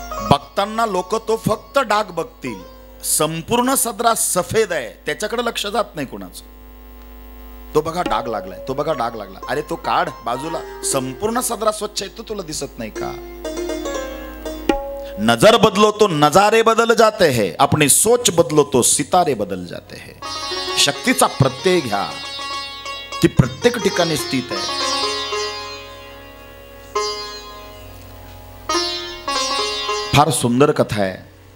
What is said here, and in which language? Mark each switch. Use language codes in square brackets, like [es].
[mr] बघताना लोक तो फक्त डाग बघतील, संपूर्ण सदरा सफेद आहे त्याच्याकडे लक्ष जात नाही कोणाचं. तो बघा डाग लागलाय, तो बघा डाग लागला. अरे तो काढ बाजूला, संपूर्ण सदरा स्वच्छ आहे तो तुला दिसत नाही का? [hi] नजर बदलो तो नजारे बदल जाते हैं, अपनी सोच बदलो तो सितारे बदल जाते हैं. [mr] शक्तीचा प्रत्यय घ्या, ती प्रत्येक ठिकाणी स्थित आहे. फार सुंदर कथा आहे.